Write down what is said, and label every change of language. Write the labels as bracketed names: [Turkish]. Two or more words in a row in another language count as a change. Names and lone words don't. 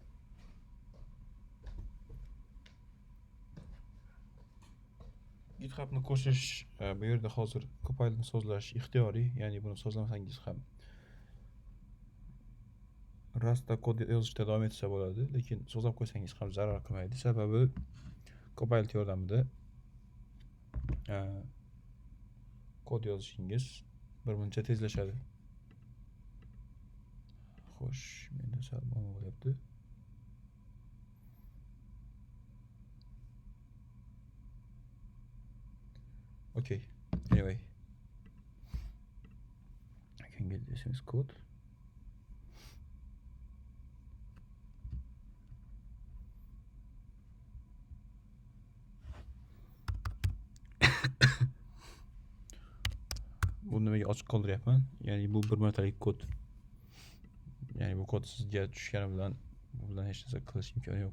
[Uzbek] GitHubni qo'shish bu yerda hozir Copilotni sozlash ixtiyoriy, ya'ni buni sozlamasangiz ham Rustda kod yozishda davom etsa bo'ladi, lekin sozlab qo'ysangiz ham zarar qilmaydi. Sababi Copilot yordamida kod yozishingiz birmuncha tezlashadi. Xo'sh, menda sal muammo bo'lyapti. [English] Okay, anyway. I can get this in code. [Uzbek] Buni nimaga ochiq qoldiryapman? Ya'ni bu bir martalik kod. Ya'ni bu kod sizga tushgani bilan bu bilan hech narsa qilish imkoni yo'q.